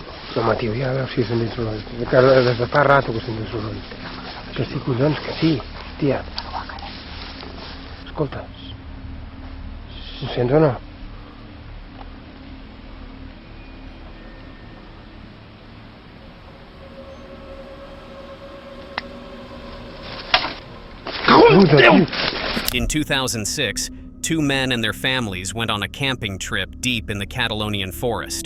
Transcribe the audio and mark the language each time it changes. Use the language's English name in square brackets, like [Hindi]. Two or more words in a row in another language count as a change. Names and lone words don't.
[Catalan] No, ma tio, ja veus si són dins l'ull. Des de fa rato que són dins l'ull. Que sí, collons, que sí, tia. Escolta. Em sents o no? [English] In 2006, two men and their families went on a camping trip deep in the Catalonian forest.